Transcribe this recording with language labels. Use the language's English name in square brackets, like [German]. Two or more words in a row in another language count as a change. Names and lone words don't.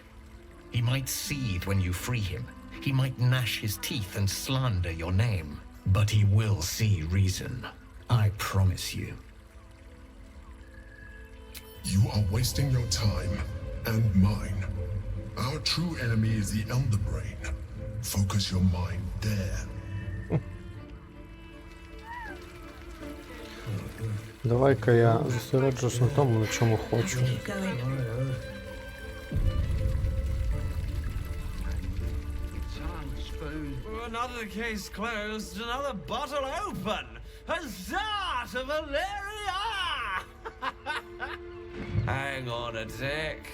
[English] He might seethe when you free him. He might gnash his teeth and slander your name. But he will see reason. I promise you. You are wasting your time and mine. Our true enemy is the Elder Brain. Focus your mind there. [Ukrainian] Давай-ка я зосереджусь на тому, на чому хочу. [English] Another case closed, another bottle open. Huzzah to Valeria! Hang on a tick.